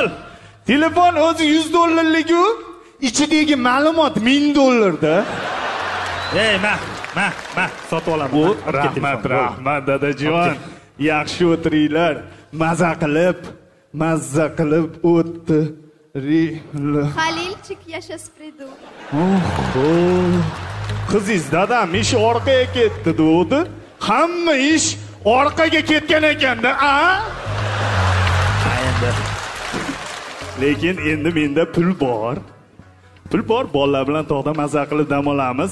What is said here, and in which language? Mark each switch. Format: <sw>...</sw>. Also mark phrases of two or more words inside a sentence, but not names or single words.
<uz>Telefon o'zi $100 ichidagi ma'lumot $1000 da. Ey, ma, sotib olaman. Rahmat dadajon. Yaxshi o'tiringlar. Mazza qilib o'tiringlar.</uz> <ru>Халильчик, я сейчас приду.</ru> <uz>Qizingiz dadam ish orqaga ketdi dedi. Hamma ish orqaga ketgan ekanda, Lekin endi menda pul bor. Bolalar bilan tog'da mazza qilib dam olamiz.</uz>